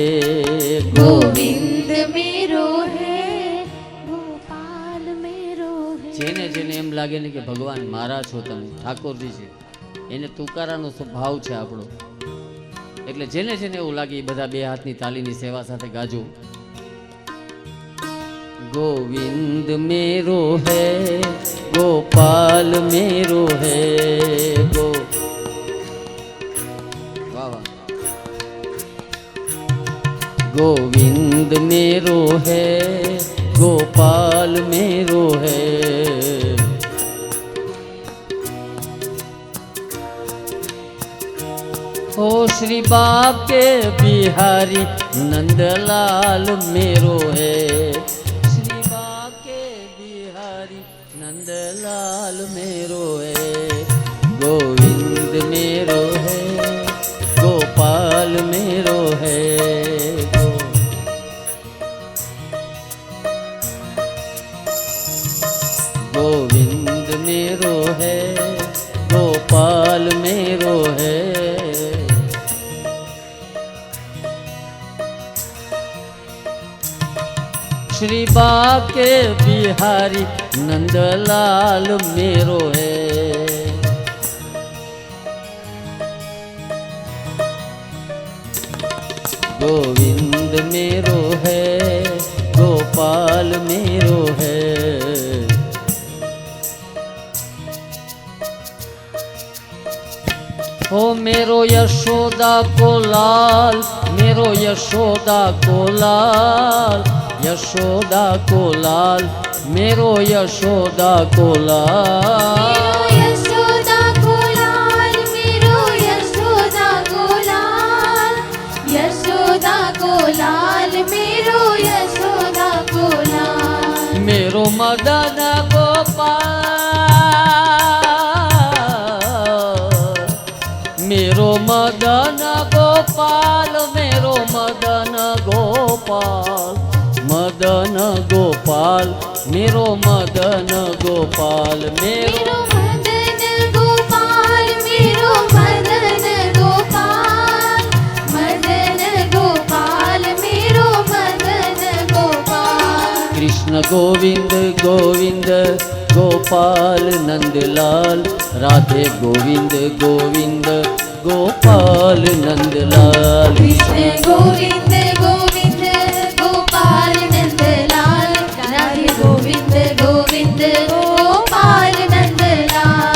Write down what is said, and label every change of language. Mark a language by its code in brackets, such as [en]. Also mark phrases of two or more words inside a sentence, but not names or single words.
[hi] गोविंद मेरो है गोपाल मेरो है [gu] જેને જેને એમ લાગે ને કે ભગવાન મારા છો તમે ઠાકોરજી છે એને તુકારાનો સ્વભાવ છે આપણો એટલે જેને જેને એવું લાગે એ બધા બે હાથની તાલીની સેવા સાથે ગાજો [hi] गोविंद मेरो है गोपाल मेरो है वाह वाह गोविंद मेरो है गोपाल मेरो है ओ श्री बाके बिहारी नंदलाल मेरो है, श्री बाके बिहारी नंदलाल मेरो है, गोविंद मेरो है, गोपाल मेरो है। गोविंद मेरो है, गोपाल मेरो है। श्री बाके बिहारी नंदलाल मेरो है, गोविंद मेरो है, गोपाल मेरो है। ओ मेरो यशोदा को लाल, मेरो यशोदा को लाल, यशोदा को लाल, मेरो यशोदा को लाल, यशोदा को लाल, मेरो यशोदा को लाल, यशोदा को लाल, मेरो यशोदा को लाल, मेरो मदन गोपाल, मेरो मदन गोपाल, मेरो मदन गोपाल, मदन गोपाल, मेरो मदन गोपाल, मेरो मदन गोपाल, मेरो मदन गोपाल, मदन गोपाल, मेरो मदन गोपाल। कृष्ण गोविंद गोविंद गोपाल नंदलाल, राधे गोविंद गोविंद गोपाल नंदलाल, कृष्ण गोविंद गोविंद गोपाल नंदलाल, राधे गोविंद गोविंद गोपाल नंदलाल,